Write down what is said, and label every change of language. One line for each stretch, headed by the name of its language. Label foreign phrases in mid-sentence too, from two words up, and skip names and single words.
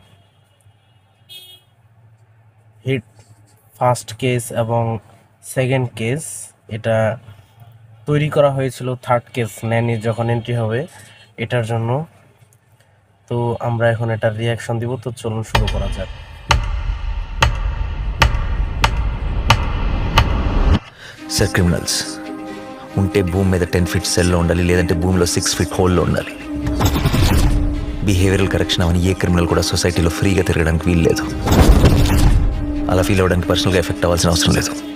Bangla: হিট ফার্স্ট কেস এবং সেকেন্ড কেস, এটা তৈরি করা হয়েছিল থার্ড কেস ন্যানি যখন এন্ট্রি হবে এটার জন্য। তো আমরা এখন এটা রিয়াকশন দিব, তো চলুন শুরু করা যাক।
Telugu: సార్ క్రిమినల్స్ ఉంటే భూమి మీద 10 ఫీట్ సెల్లో ఉండాలి, లేదంటే భూమిలో 6 ఫీట్ హోల్లో ఉండాలి.
English: behavioral correction
Telugu: అవని ఏ క్రిమినల్ కూడా సొసైటీలో ఫ్రీగా తిరగడానికి వీలు లేదు. అలా ఫీల్ అవ్వడానికి పర్సనల్గా ఎఫెక్ట్ అవ్వాల్సిన అవసరం లేదు.